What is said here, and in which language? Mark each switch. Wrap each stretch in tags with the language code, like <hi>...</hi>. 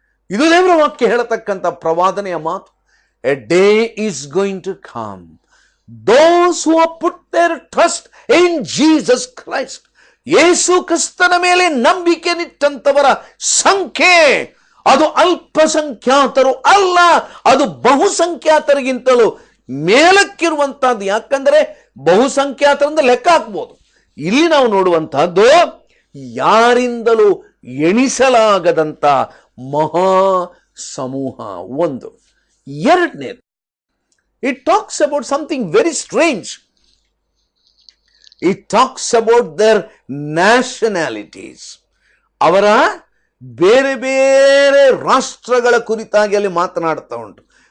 <kn>ಇದು ದೇವರ ವಾಕ್ಯ ಹೇಳತಕ್ಕಂಥ ಪ್ರವಾದನೆಯ ಮಾತು.</kn> <en>a day is going to come, those who have put their trust in Jesus Christ,</en> <kn>ಯೇಸು ಕ್ರಿಸ್ತನ ಮೇಲೆ ನಂಬಿಕೆ ನಿಟ್ಟಂತವರ ಸಂಖ್ಯೆ ಅದು ಅಲ್ಪಸಂಖ್ಯಾತರು ಅಲ್ಲ, ಅದು ಬಹುಸಂಖ್ಯಾತರಿಗಿಂತಲೂ ಮೇಲಕ್ಕಿರುವಂತಹದ್ದು. ಯಾಕಂದ್ರೆ ಬಹುಸಂಖ್ಯಾತರಿಂದ ಲೆಕ್ಕ ಹಾಕ್ಬೋದು. ಇಲ್ಲಿ ನಾವು ನೋಡುವಂತಹದ್ದು ಯಾರಿಂದಲೂ ಎಣಿಸಲಾಗದಂತ ಮಹಾ ಸಮೂಹ. ಒಂದು. ಎರಡನೇದು,</kn> <en>it talks about something very strange. It talks about their nationalities.</en> <kn>ಅವರ ಬೇರೆ ಬೇರೆ ರಾಷ್ಟ್ರಗಳ ಕುರಿತಾಗಿ ಅಲ್ಲಿ ಮಾತನಾಡ್ತಾ ಉಂಟು.</kn>